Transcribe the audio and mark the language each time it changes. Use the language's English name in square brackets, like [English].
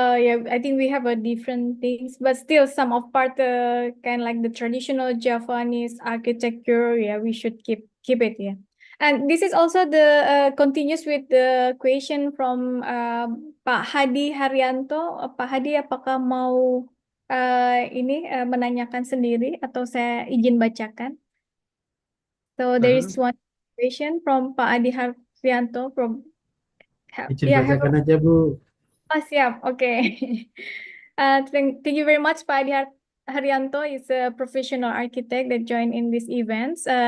[English] Yeah, I think we have a different things, but still some of part kind of like the traditional Javanese architecture. Yeah, we should keep it. Yeah, and this is also the continues with the question from Pak Hadi Haryanto. [Indonesian] Pak Hadi, apakah mau ini menanyakan sendiri atau saya izin bacakan? [English] So there is one question from Pak Adi Harfianto from [Indonesian] Izin bacakan aja, Bu. Oh, siap. Okay. [English] Thank you very much, Pak Adi Haryanto is a professional architect that joined in these events.